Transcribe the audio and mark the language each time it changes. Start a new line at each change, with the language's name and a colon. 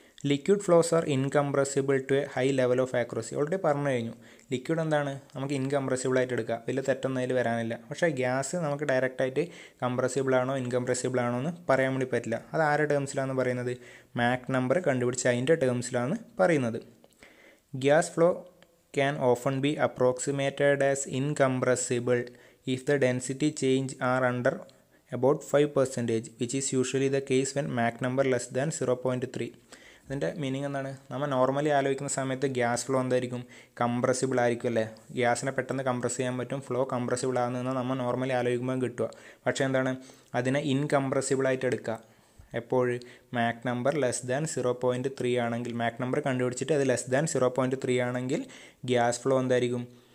English: Liquid flows are incompressible to a high level of accuracy.
Malayalam: Already പറഞ്ഞു കഴിഞ്ഞു. Liquid എന്താണ്? നമുക്ക് ഇൻകംപ്രസിബിൾ ആയിട്ട് എടുക്കാം, വലിയ തെറ്റൊന്നും അതിൽ വരാനില്ല. പക്ഷേ ഗ്യാസ് നമുക്ക് ഡയറക്റ്റായിട്ട് കംപ്രസിബിൾ ആണോ ഇൻകംപ്രസിബിൾ ആണോ എന്ന് പറയാൻ വേണ്ടി പറ്റില്ല. അത് ആരുടെ ടേംസിലാണ് പറയുന്നത്? മാക് നമ്പർ കണ്ടുപിടിച്ച് അതിൻ്റെ ടേംസിലാണ് പറയുന്നത്.
English: Gas flow can often be approximated as incompressible if the density change are under about 5%, which is usually the case when Mach number less than 0.3.
Malayalam: അതിൻ്റെ മീനിങ് എന്താണ്? നമ്മൾ നോർമലി ആലോചിക്കുന്ന സമയത്ത് ഗ്യാസ് ഫ്ലോ എന്തായിരിക്കും? Compressible ആയിരിക്കും അല്ലേ? ഗ്യാസിനെ പെട്ടെന്ന് കംപ്രസ് ചെയ്യാൻ പറ്റും, ഫ്ലോ കംപ്രസിബിൾ ആകുന്നതെന്ന് നമ്മൾ നോർമലി ആലോചിക്കുമ്പോൾ കിട്ടുക. പക്ഷേ എന്താണ്? അതിനെ ഇൻകംപ്രസിബിൾ ആയിട്ട് എടുക്കുക. എപ്പോൾ? മാക് നമ്പർ ലെസ് ദാൻ 0.3 ആണെങ്കിൽ, മാക് നമ്പർ കണ്ടുപിടിച്ചിട്ട് അത് ലെസ് ദാൻ 0.3 ആണെങ്കിൽ ഗ്യാസ് ഫ്ലോ എന്തായിരിക്കും?